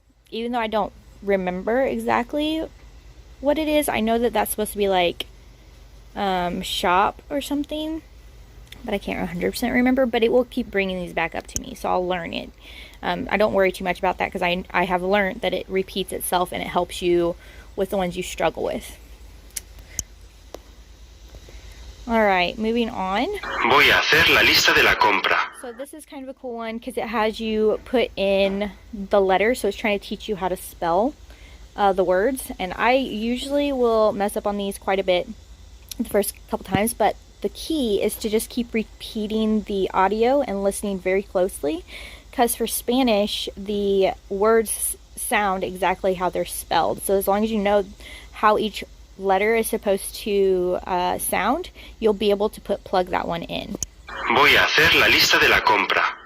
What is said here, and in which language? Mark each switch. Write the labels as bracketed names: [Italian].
[English] Even though I don't remember exactly what it is, I know that that's supposed to be like shop or something. But I can't 100% remember. But it will keep bringing these back up to me. So I'll learn it. I don't worry too much about that because I have learned that it repeats itself and it helps you with the ones you struggle with. Alright, moving on. [Spanish] Voy a hacer la lista de la compra. [English] So this is kind of a cool one because it has you put in the letters. So it's trying to teach you how to spell the words. And I usually will mess up on these quite a bit the first couple times. But the key is to just keep repeating the audio and listening very closely. Because for Spanish, the words sound exactly how they're spelled. So as long as you know how each letter is supposed to sound, you'll be able to plug that one in. [Spanish] Voy a hacer la lista de la compra.